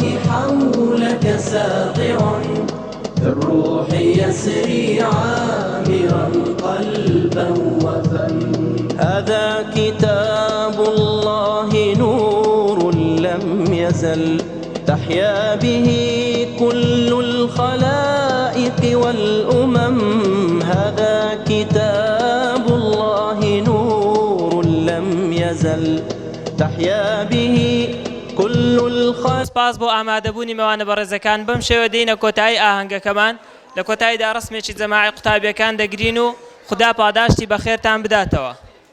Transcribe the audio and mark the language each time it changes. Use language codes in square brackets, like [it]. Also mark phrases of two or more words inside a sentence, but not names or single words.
[ar] حولك ساطع في الروح يسري عامرا قلبا وفم هذا كتاب الله نور لم يزل تحيا به كل الخلائق والأمم هذا كتاب الله نور لم يزل تحيا به كل الخلق. [ckb] سپاس بۆ ئامادەبوونی میوانە بەڕێزەکان بەم شێوە دێینە کۆتایی ئاهەنگەکەمان لە کۆتاییدا ڕسمێکی جەماعی قوتابیەکان دەگرین و خدا پاداشتی بەخێرتان بداتەوە.